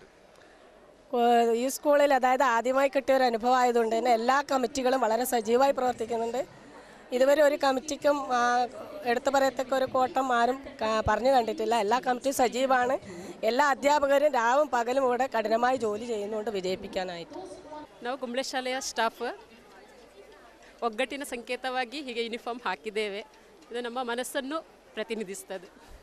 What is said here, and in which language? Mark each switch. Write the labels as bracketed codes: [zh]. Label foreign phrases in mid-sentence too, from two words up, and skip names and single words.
[ml] ഈ സ്കൂളിൽ അതായത് ആദ്യമായി കിട്ടിയ ഒരു അനുഭവം ആയതുകൊണ്ട് തന്നെ എല്ലാ കമ്മിറ്റികളും വളരെ സജീവമായി പ്രവർത്തിക്കുന്നുണ്ട്. ഇതുവരെ ഒരു കമ്മിറ്റിക്കും എടുത്തു പറയത്തക്ക ഒരു കോട്ടം ആരും പറഞ്ഞു കണ്ടിട്ടില്ല. എല്ലാ കമ്മിറ്റിയും സജീവമാണ്. എല്ലാ ಅಧ್ಯಾಪಕരും രാവും പകലും ഇവിടെ കഠിനമായി ജോലി ചെയ്യുന്നുണ്ട് ವಿಜಯಿಪಿಕಾನಾಯಿತು. [kn] ನಾವು ಕುಂಬಳೆ ಶಾಲೆಯ ಸ್ಟಾಫ್ ಒಗ್ಗಟ್ಟಿನ ಸಂಕೇತವಾಗಿ ಹೀಗೆ ಯೂನಿಫಾರ್ಮ್ ಹಾಕಿದ್ದೇವೆ. ಇದು ನಮ್ಮ ಮನಸ್ಸನ್ನು ಪ್ರತಿನಿಧಿಸುತ್ತದೆ.